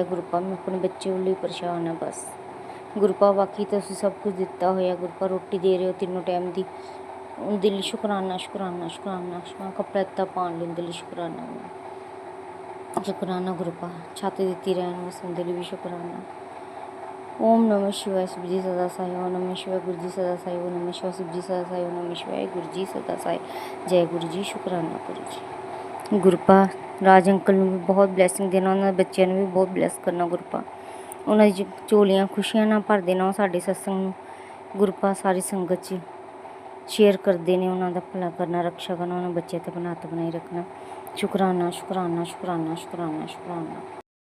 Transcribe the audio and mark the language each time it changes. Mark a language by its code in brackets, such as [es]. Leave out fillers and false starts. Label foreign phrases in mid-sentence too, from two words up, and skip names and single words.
[pa] ਗੁਰੂ ਪਾ ਮੈਂ ਆਪਣੇ ਬੱਚੇ ਵੱਲੋਂ ਹੀ ਪਰੇਸ਼ਾਨ ਹਾਂ ਬਸ। ਗੁਰੂ ਪਾ ਬਾਕੀ ਤੁਸੀਂ ਸਭ ਕੁਝ ਦਿੱਤਾ ਹੋਇਆ। ਗੁਰੂ ਪਾ ਰੋਟੀ ਦੇ ਰਹੇ ਹੋ ਤਿੰਨੋਂ ਟਾਈਮ ਦੀ, ਉਹਦੇ ਲਈ ਸ਼ੁਕਰਾਨਾ ਸ਼ੁਕਰਾਨਾ ਸ਼ੁਕਰਾਨਾ ਸ਼ੁਕਰਾਨਾ। ਕੱਪੜਾ ਦਿੱਤਾ ਪਾਉਣ ਲਈ ਉਹਦੇ ਲਈ ਸ਼ੁਕਰਾਨਾ ਸ਼ੁਕਰਾਨਾ। ਗੁਰੂ ਪਾ ਛੱਤ ਦਿੱਤੀ ਰਹਿਣ ਵਾਸਤੇ ਉਹਦੇ ਲਈ ਵੀ ਸ਼ੁਕਰਾਨਾ। [hi] ओम नमः शिवाय शिव जी सदा साई, ओम नमः शिवाय गुरु जी सदा साई, ओम नमः शिवाय शिव जी सदा साई, ओम नमः शिवाय गुरु जी सदा साई। जय गुरु जी, शुकराना गुरु जी। [pa] ਗੁਰੂ ਪਾ राज अंकल ਨੂੰ ਵੀ ਬਹੁਤ ਬਲੈਸਿੰਗ ਦੇਣਾ, ਉਹਨਾਂ ਦੇ ਬੱਚਿਆਂ ਨੂੰ ਵੀ ਬਹੁਤ ਬਲੈਸ ਕਰਨਾ। ਗੁਰੂ ਪਾ ਉਹਨਾਂ ਦੀ ਝੋਲੀਆਂ ਖੁਸ਼ੀਆਂ ਨਾਲ ਭਰ ਦੇਣਾ। ਸਾਡੇ ਸਤਸੰਗ ਨੂੰ ਗੁਰੂ ਪਾ ਸਾਰੀ ਸੰਗਤ 'ਚ ਸ਼ੇਅਰ ਕਰਦੇ ਨੇ, ਉਹਨਾਂ ਦਾ ਭਲਾ ਕਰਨਾ, ਰਕਸ਼ਾ ਕਰਨਾ, ਉਹਨਾਂ ਬੱਚਿਆਂ ਤੇ ਬਣਾ ਹੱਥ ਬਣਾਈ ਰੱਖਣਾ। ਸ਼ੁਕਰਾਨਾ ਸ਼ੁਕਰਾਨਾ ਸ਼ੁਕਰਾਨਾ ਸ਼ੁਕਰਾਨਾ ਸ਼ੁਕਰਾਨਾ।